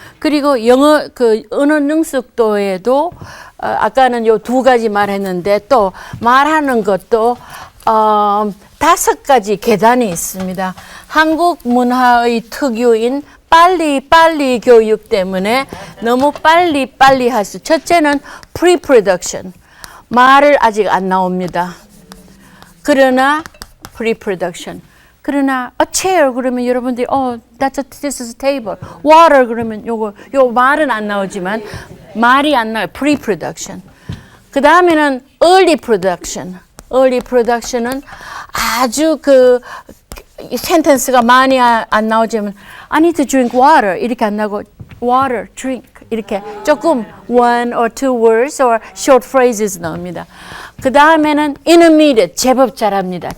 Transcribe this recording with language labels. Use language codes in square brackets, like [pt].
[ko] 그리고 영어 언어 능숙도에도 아까는 요 2가지 말했는데 또 말하는 것도 5가지 계단이 있습니다. 한국 문화의 특유인 빨리 교육 때문에 너무 빨리 할 수. 첫째는 pre-production. 말을 아직 안 나옵니다. 그러나 pre-production. 그러나 [en] a chair [ko] 그러면 여러분들이 [en] this is a table. [ko] water 그러면 요 말은 안 나오지만 말이 안 나와요. pre-production. 그 다음에는 early production. early production은 아주 센텐스가 많이 안 나오지만 [en] I need to drink water [ko] 이렇게 안 나고 water, drink 이렇게 조금 [en] one or two words or short phrases [ko] 나옵니다. 그 다음에는 intermediate 제법 잘합니다.